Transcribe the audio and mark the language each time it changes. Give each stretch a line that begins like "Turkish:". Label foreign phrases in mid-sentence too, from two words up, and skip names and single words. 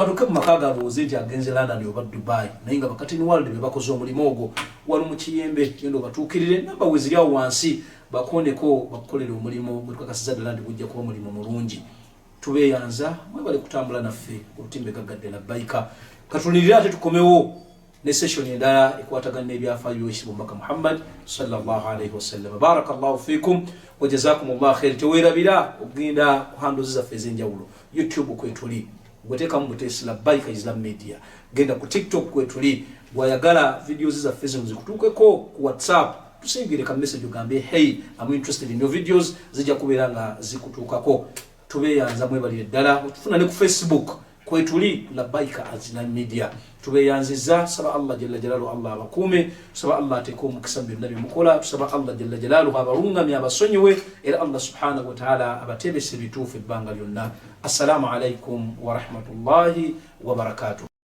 Ganda: atuke mu maka galowooze nti agenze London oba Dubai naye nga bakatini world be bakoze omulimu ogwo wali mu kiyembe genda obatuukirire namba we ziri awo wansi bakoneko bakukolera omulimu gwe tukakasiza ddala nti gujja kuba omulimu mulungi tubeeyanza mwebale kutambula naffe olutimbe gaggadde labbaika katulirire ate tukomewo ne session endala ekwatagana n'ebyafaayo by'oyisibwa omubaka Muhammad
Arabic: صلى الله عليه وسلم. بارك الله فيكم وجزاكم الله خير.
Ganda: Teweerabira okugenda ku handles zaffe ez'enjawulo. YouTube kwetuli gweteekamu butesi labbaika Islam Media, genda ku TikTok kwetuli, bwayagala videos zaffe zino zikutuukeko ku WhatsApp tusingire ka message ogambe
English: hey I'm interested in your videos,
Ganda: zijja kubeera nga zikutuukako. Tubeeyanza mwebalire ddala otufuna ne ku Facebook kwetuli labbaika Islam Media. Tubeeyanziza saba Allah
Arabic: جل جلاله
Ganda: Allah abakuume, saba Allah ateeke omukisa mu byonna bye mukola, tusaba Allah
Arabic: جل جلاله
Ganda: abalungamye abasonyiwe era Allah
Arabic: سبحانه وتعالى
Ganda: abatebese bituufu ebbanga lyonna.
Arabic: السلام عليكم ورحمة الله وبركاته.